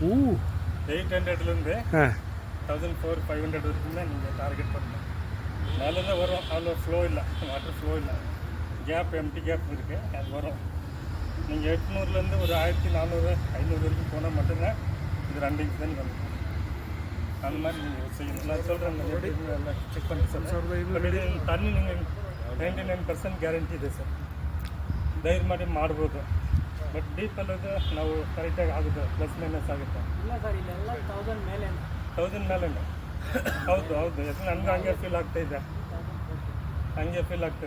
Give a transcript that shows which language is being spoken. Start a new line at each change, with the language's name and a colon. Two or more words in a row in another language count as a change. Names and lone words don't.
Tamil: 800லேருந்து 1400-500 வரைக்கும் தான் நீங்கள் டார்கெட் பண்ணணும். மேலே தான் வரும். அவ்வளோ ஃப்ளோ இல்லை,
English: water flow
Tamil: இல்லை.
English: gap empty gap
Tamil: இருக்குது, அது வரும். நீங்கள் 800லேருந்து ஒரு 1400-500 வரைக்கும் போனால் மட்டும்தான் இது 2 இன்ச் தான் வரும். அந்த மாதிரி நீங்கள் செய்யணும். நான் சொல்கிறேன்,
Kannada: ಚೆಕ್ ಮಾಡಿ ಸರ್. ತನ್ನಿ ನಿಮಗೆ 99% ಗ್ಯಾರಂಟಿ ಇದೆ ಸರ್. ಧೈರ್ಯ ಮಾಡಿ ಮಾಡ್ಬೋದು. ಬಟ್ ಡೀಪಲ್ಲದು ನಾವು ಕರೆಕ್ಟಾಗಿ ಆಗುತ್ತೆ,
English: plus minus
Kannada: ಆಗುತ್ತೆ. ಇಲ್ಲ ಸರ್, ಇಲ್ಲೆಲ್ಲ 1000 ಮೇಲೆ 1000 ಮೇಲೆ. ಹೌದು ಹೌದು, ಯಾಕಂದ್ರೆ ನನಗೆ ಹಂಗೆ ಫೀಲ್ ಆಗ್ತಾಯಿದೆ, ಹಂಗೆ ಫೀಲ್ ಆಗ್ತಾಯಿದೆ.